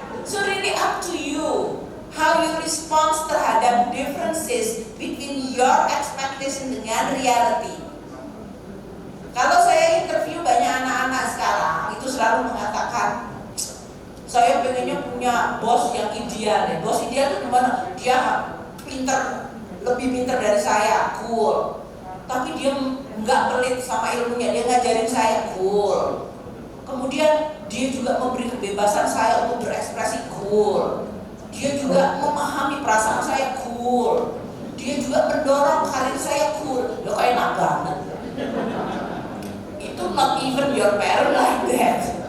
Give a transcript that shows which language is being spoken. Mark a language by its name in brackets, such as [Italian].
[English] So really up to you how you respond [Indonesian] terhadap [English] differences between your expectation [Indonesian] dengan [English] reality. [Indonesian] Kalau saya interview banyak anak-anak sekarang, itu selalu mengatakan, saya pengennya punya bos yang ideal. Bos ideal itu gimana? Dia pinter, lebih pinter dari saya, cool. Tapi dia nggak pelit sama ilmunya, dia ngajarin saya, cool. Kemudian dia juga memberi kebebasan saya untuk berekspresi, cool. Dia juga memahami perasaan saya, cool. Dia juga mendorong karir saya, cool. Loh, kok enak banget. Itu [English] not even your parent like that.